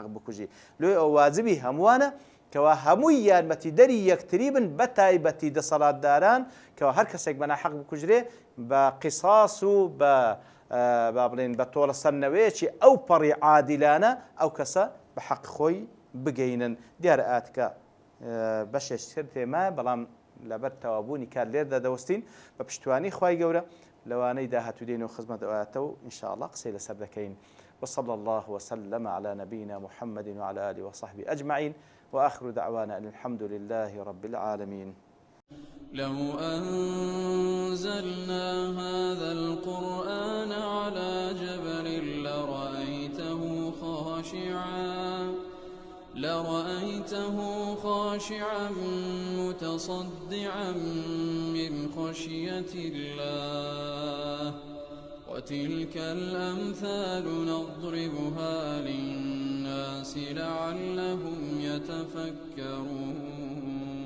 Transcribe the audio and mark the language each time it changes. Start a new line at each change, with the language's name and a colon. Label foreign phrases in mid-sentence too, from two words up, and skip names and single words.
Central Kurdish: بکوژی لێ ئەو واجبی هەمووانە کەوا هەمووی یارمەتیدەری یەکتری بن بە تایبەتی دەسەڵاتداران کەوا هەر کەسێک بەناحەق بکوژرێ بە قیساس و بە با بڵێن بە تۆڵە سەرنەوەیەکی ئەو پەڕی عادیلانە ئەو کەسە بە حەق خۆی بگەینن دیارە ئاتکە بەشێک تر تێمایە بەڵام لەبەر تەوابوونی کار لێردا دەوەستین بە پشتیوانی خوای گەورە لەوانەی داهاتوو دێن و خزمەت ئەواتەوە
Arabic: إن شاء الله
Central Kurdish: قسەی لەسەر دەکەین.
Arabic: وصلى الله وسلم على نبينا محمد وعلى آله وصحبه أجمعين وآخر دعوانا أن الحمد لله رب العالمين. لو أنزلنا هذا القرآن على جبل لرأيته خاشعا متصدعا من خشية الله وتلك الأمثال نضربها للناس لعلهم يتفكرون.